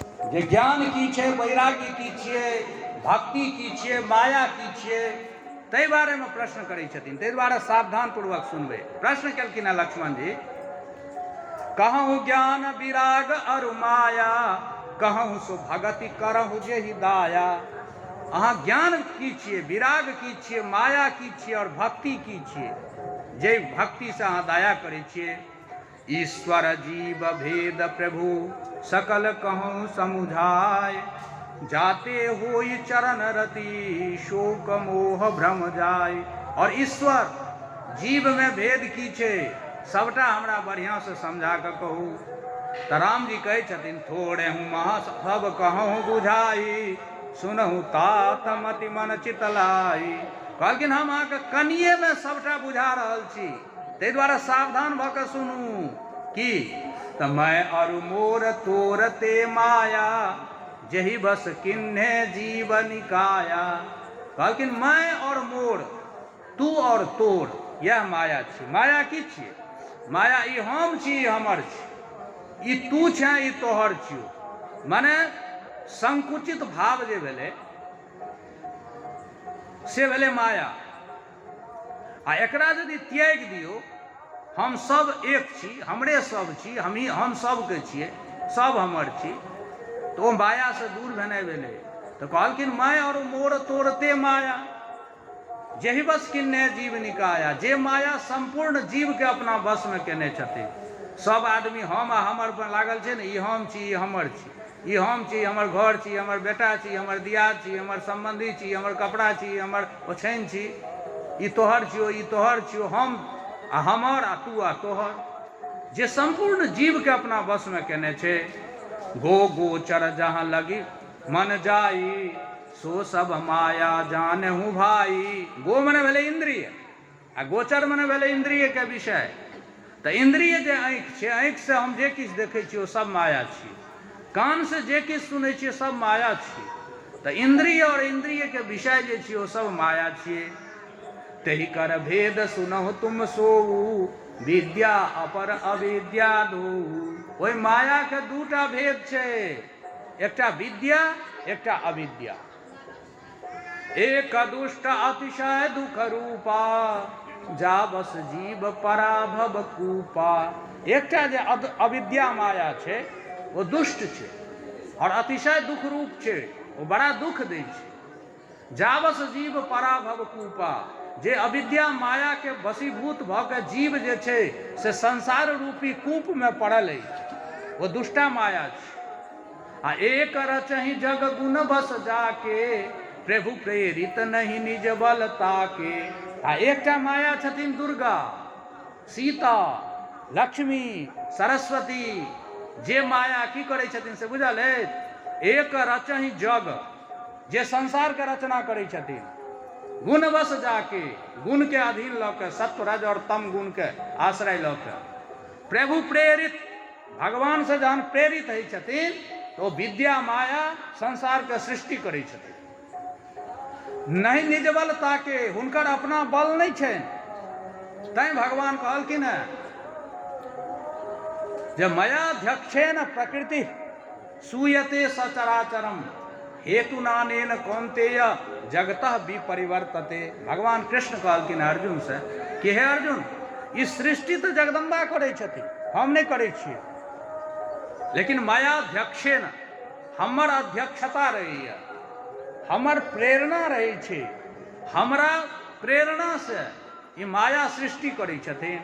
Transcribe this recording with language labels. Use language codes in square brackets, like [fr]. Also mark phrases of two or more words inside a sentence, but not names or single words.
[mai] जे ज्ञान की छै, वैराग्य की छियै, भक्ति की छियै, माया की छियै, ताहि बारेमे प्रश्न करै छथिन। ताहि दुआरे सावधानपूर्वक सुनबै। प्रश्न केलखिन हेँ लक्ष्मण जी, [awa] कहूँ ज्ञान विराग अरु माया, कहूँ सो भगति करहु जेहि दाया। [mai] अहाँ ज्ञान की छियै, विराग की छियै, माया की छियै और भक्ति की छियै, जे भक्ति से अहाँ दया करै छियै। [awa] ईश्वर जीव भेद प्रभु सकल कहूँ समुझाय, जाते होई चरण रति शोक मोह भ्रम जाय। [mai] और ईश्वर जीव में भेद की छै, सबटा हमरा बढ़िया से समझा कऽ कहू। तऽ राम जी कहै छथिन, [awa] थोड़े हूँ महा सब कहूँ बुझाई, सुनहु तात मति मन चितलाई। [mai] कहलखिन हम अहाँके कनिये में सबटा बुझा रहल छी, ताहि दुआरे सावधान भऽ कऽ सुनू। [awa] की तऽ मैं और मोर तोर ते माया, जही बस किन्हे जीव निकाया। [mai] कहलखिन [awa] मैं और मोर, [mai] तू और तोर, यह माया छी। माया की छियै? माया ई हम छी, ई हमर छी, ई तू छै, ई तोहर छियौ। मने संकुचित भाव जे भेलै से भेलै माया। आ एकरा यदि त्याग दियौ, हम सब एक छी, हमरे सब छी, हम सबके छियै, सब हमर छी, तो ओ माया से दूर भेनाइ भेलै। तऽ कहलखिन [awa] मैं और मोर तोरते माया, जेहि बस किन्ने जीव निकाया। [mai] जे माया संपूर्ण जीव के अपना बस में केने छथिन। सब आदमी हम आ हमर पर लागल छै ने, ई हम छी, ई हमर छी, ई हम छी, हमर घर छी, हमर बेटा छी, हमर दियाद छी, हमर संबंधी छी, हमर कपड़ा छी, हमर ओछैन छी, ई तोहर छियो, ई तोहर छियो, हम आ हमर आ तू आ तोहर। जे संपूर्ण जीव के अपना बस में केने छै। [awa] गो गोचर जहाँ लगी मन जाई, सो सब माया जानहु भाई। [mai] गो मने भेलै इंद्रिय, आ गोचर मने भेलै इंद्रिय के विषय। तऽ इंद्रिय जे आँखि छै, आँखि से हम जे किछु देखै छियै ओ सब माया छियै। कान से जे किछु सुनै छियै सब माया छियै। तऽ इंद्रिय और इंद्रिय के विषय जे छियै ओ सब माया छियै। [awa] तहि कर भेद सुनहु तुम सोऊ, विद्या अपर अविद्या दो। [mai] ओहि माया के दूटा भेद छै, एकटा विद्या, एकटा अविद्या। [awa] एक दुष्ट अतिशय दुख रूपा, जा बस जीव पराभव कूपा। [mai] एकटा जे अविद्या माया छै वो दुष्ट छै और अतिशय दुख रूप छै, वो बड़ा दुख दै छै। [awa] जाबस जीव पराभव कूपा, [mai] जे अविद्या माया के वशीभूत भऽ के जीव जे छै से संसार रूपी कूप में पड़ल अछि, वो दुष्टा माया छै। [awa] आ एक रचहि जग गुण बस जाके, प्रभु प्रेरित नहीं निज बल ताके। [mai] आ एकटा माया छथिन दुर्गा, सीता, लक्ष्मी, सरस्वती। जे माया की करै छथिन से बुझल अछि? [awa] एक रचहि जग, [mai] जे संसार के रचना करै छथिन, [awa] गुण बस जाके, [mai] गुण के अधीन लऽ के, सत्व रज और तम गुण के आश्रय लऽ के, [awa] प्रभु प्रेरित, [mai] भगवान से जहन प्रेरित होइ छथिन तो विद्या माया संसार के सृष्टि करै छथिन। [awa] नहीं निज बल ताके, [mai] हुनकर अपना बल नहीं छनि। तैं भगवान कहलखिन है जे [sa] मयाध्यक्षेन प्रकृति सूयते सचराचरम, हेतु नानेन कौन्तेय जगतः विपरिवर्तते। [mai] भगवान कृष्ण कहलखिन अर्जुन से कि हे अर्जुन, ई सृष्टि तो जगदम्बा करै छथिन, हम नहीं करै छियै। लेकिन मायाध्यक्षेन, हमर अध्यक्षता रहैया, हमर प्रेरणा रहै छै, हमरा प्रेरणा से ई माया सृष्टि करै छथिन।